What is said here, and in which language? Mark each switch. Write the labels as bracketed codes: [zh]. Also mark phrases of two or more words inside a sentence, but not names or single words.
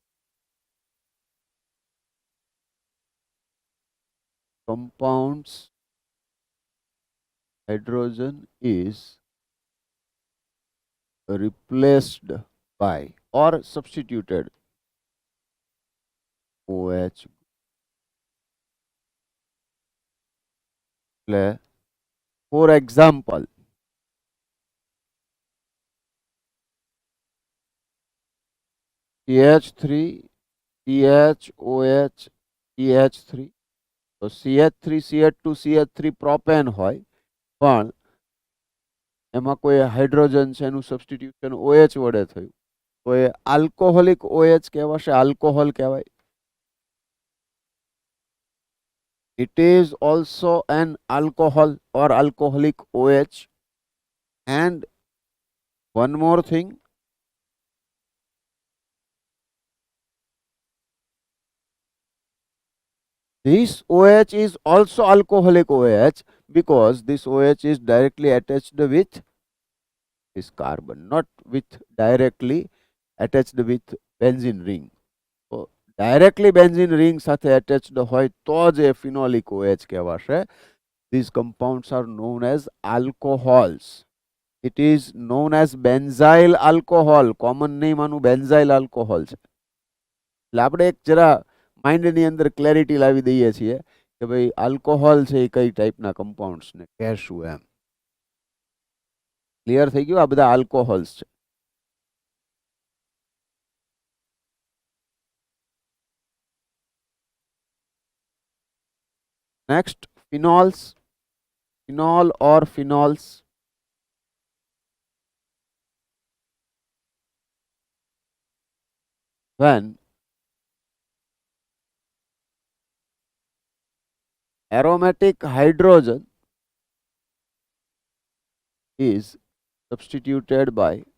[en] compounds hydrogen is replaced by or substituted OH. For example, CH3, CHOH, CH3. [gu] તો CH3, CH2, CH3 પ્રોપેન હોય, પણ એમાં કોઈ હાઇડ્રોજન છે એનું સબસ્ટિટ્યુશન OH વડે થયું, તો એ [en] alcoholic OH [gu] કહેવાશે, આલ્કોહોલ કહેવાય. [en] It is also an alcohol or alcoholic OH. And one more thing, this OH is also alcoholic OH because this OH is directly attached with this carbon, not with directly attached with benzene ring. So directly benzene ring સાથે attached [gu] હોય તો જ એ [en] phenolic OH કહેવાશે. These compounds are known as alcohols. It is known as benzyl alcohol. Common name આનું benzyl alcohol છે. [gu] એટલે આપણે એક જરા માઇન્ડની અંદર ક્લેરિટી લાવી દઈએ છીએ કે ભાઈ આલ્કોહોલ છે એ કઈ ટાઈપના કમ્પાઉન્ડ્સને કહેશું એમ. ક્લિયર થઈ ગયું? આ બધા આલ્કોહોલ્સ છે. નેક્સ્ટ, [en] phenols. Phenol or phenols. When aromatic hydrogen is substituted by